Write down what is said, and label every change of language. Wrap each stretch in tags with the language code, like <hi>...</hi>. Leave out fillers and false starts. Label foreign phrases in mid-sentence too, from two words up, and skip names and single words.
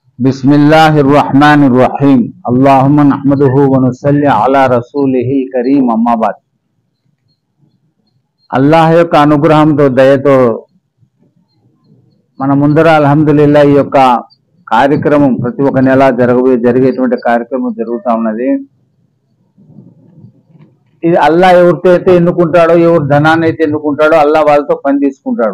<ar>بسم الله الرحمن الرحيم اللهم نحمده ونصلي على رسوله الكريم أما بعد.</ar> <te>అల్లాహ్ యొక్క అనుగ్రహంతో దయతో మన ముందర అల్హమ్దులిల్లాహ్ ఈ యొక్క కార్యక్రమం ప్రతి ఒక్క నెల జరిగేటువంటి కార్యక్రమం జరుగుతూ ఉన్నది. ఇది అల్లాహ్ ఎవరితో అయితే ఎన్నుకుంటాడో, ఎవరు ధనాన్ని అయితే ఎన్నుకుంటాడో అల్లాహ్ వాళ్ళతో పని తీసుకుంటాడు.</te>